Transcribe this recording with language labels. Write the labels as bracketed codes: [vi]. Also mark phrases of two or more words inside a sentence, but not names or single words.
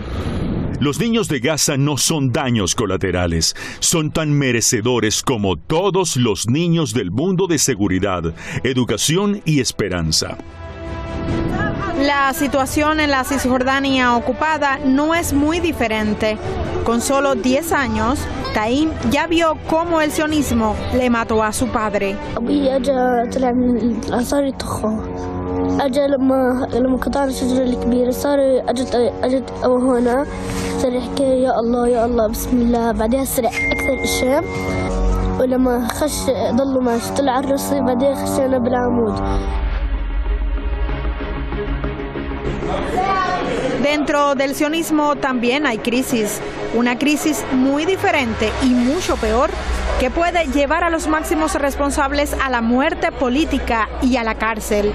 [es] Los niños de Gaza no son daños colaterales, son tan merecedores como todos los niños del mundo de seguridad, educación y esperanza. La situación en la Cisjordania ocupada no es muy diferente. Con solo 10 años, Taim ya vio cómo el sionismo le mató a su padre. [ar] أجا لما قطعنا الشجرة الكبيرة صار أجت هنا صار يحكي يا الله بسم الله بعدها سرع أكثر الشام ولما خش ضلوا ماشي طلع الرصي بعدين خشينا بالعمود. [es] Dentro del sionismo también hay crisis, una crisis muy diferente y mucho peor que puede llevar a los máximos responsables a la muerte política y a la cárcel.